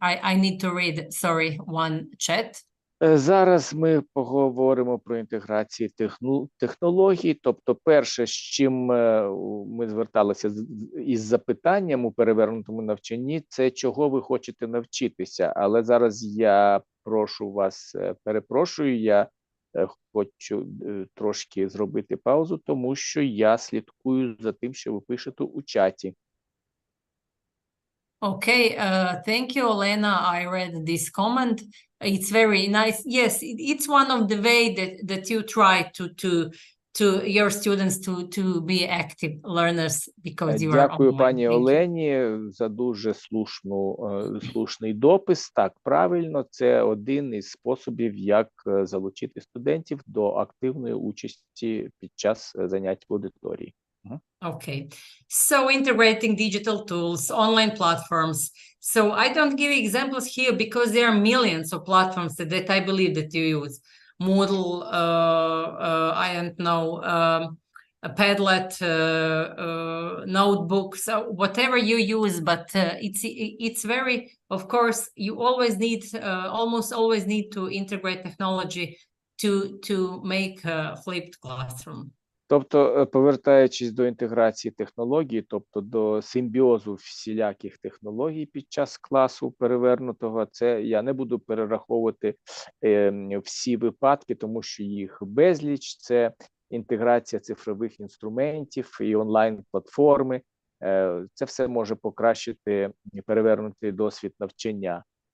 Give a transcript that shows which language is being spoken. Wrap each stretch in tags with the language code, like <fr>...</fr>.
<en>I need to read, sorry, one chat.</en> <uk>Зараз ми поговоримо про інтеграцію технологій. Тобто перше, з чим ми зверталися із запитанням у перевернутому навчанні, це чого ви хочете навчитися. Але зараз я перепрошую, я хочу трошки зробити паузу, тому що я слідкую за тим, що ви пишете у чаті.</uk> <en>Okay, thank you, Olena. I read this comment. It's very nice. Yes, it's one of the way that you try to your students to be active learners because you are</en> <uk>Дякую,</uk> <en>online.</en> <uk>пані</uk> <en>Thank you.</en> <uk>Олені, за дуже слушний допис. Так, правильно, це один із способів, як залучити студентів до активної участі під час занять в аудиторії.</uk> <en>Okay, so integrating digital tools, online platforms. So I don't give examples here because there are millions of platforms that I believe that you use. Moodle, I don't know, Padlet, notebooks, whatever you use, but it's very, of course, you always need, almost always need to integrate technology to make a flipped classroom.</en> <uk>Тобто, повертаючись до інтеграції технологій, тобто до симбіозу всіляких технологій під час класу перевернутого, це я не буду перераховувати всі випадки, тому що їх безліч, це інтеграція цифрових інструментів і онлайн-платформи, це все може покращити перевернутий досвід навчання.</uk>